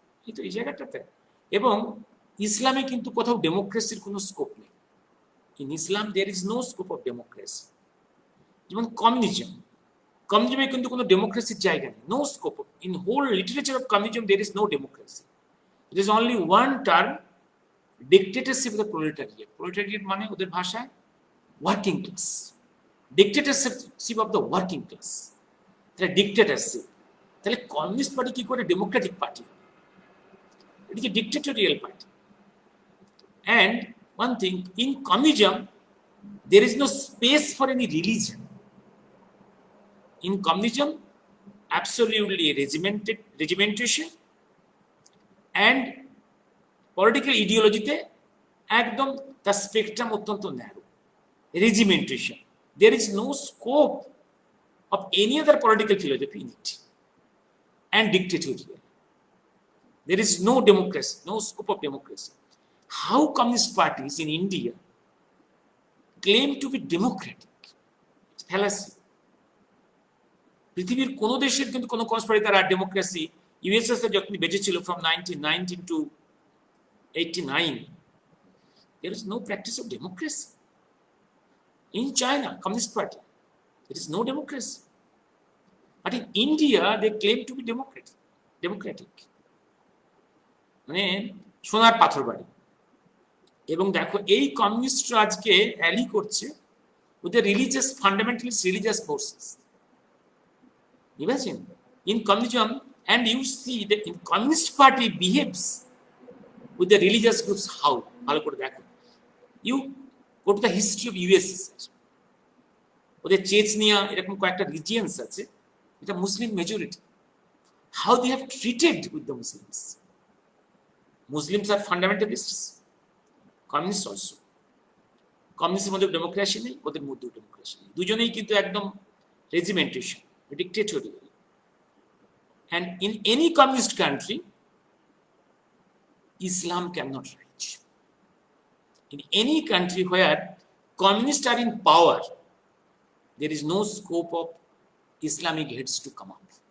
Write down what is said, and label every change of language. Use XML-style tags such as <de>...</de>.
<bn>কিন্তু এই জায়গাটাতে এবং ইসলামে কিন্তু কোথাও ডেমোক্রেসির কোনো স্কোপ নেই।</bn> <en>In Islam there is no scope of democracy.</en> <bn>যেমন কমিউনিজমে কিন্তু কোনো ডেমোক্রেসির জায়গা নেই, no scope.</bn> <en>In whole literature of communism there is no democracy. It is only one term, dictatorship of the proletariat।</en> <bn>Proletariat মানে ওদের ভাষায় working class,</bn> <en>dictatorship of the working class।</en> <bn>তাহলে dictatorship, তাহলে কমিউনিস্ট পার্টি কি করে Democratic party হবে?</bn> <en>It is a dictatorial party. And one thing, in communism, there is no space for any religion. In communism, absolutely regimentation and political ideology</en> <bn>তে একদম তার spectrum অত্যন্ত narrow,</bn> <en>regimentation. There is no scope of any other political philosophy in it, and dictatorial. There is no democracy, no scope of democracy. How communist parties in India claim to be democratic? It's fallacy.</en> <bn>পৃথিবীর কোন দেশের কিন্তু কোন conspiracy তারা democracy, USSR যখন বেঁচে ছিল</bn> <en>from 1919 to 89, there is no practice of democracy. In China, Communist Party, there is no democracy. But in India, they claim to be democratic.</en> <bn>মানে সোনার পাথর বাড়ি। এবং দেখো এই কমিউনিস্টরা আজকে অ্যালি করছে ওদের religious fundamentalist religious forces.</bn> <en>Imagine in communism, and you see that in communist party behaves with the religious groups how?</en> <bn>ভালো করে দেখো।</bn> <en>You go to the history of USSR.</en> <bn>ওদের চেচনিয়া এরকম কয়েকটা রিজিয়ন্স আছে, এটা মুসলিম majority.</bn> <en>How they have treated with the Muslims. Muslims are fundamentalists. Communists also.</en> <bn>কমিউনিস্টের মধ্যে democracy নেই, ওদের মধ্যেও ডেমোক্রেসি নেই। দুজনেই কিন্তু একদম regimentation, dictatorial.</bn> <en>And in any communist country, Islam cannot reach. In any country where communists are in power, there is no scope of Islamic heads to come up.</en>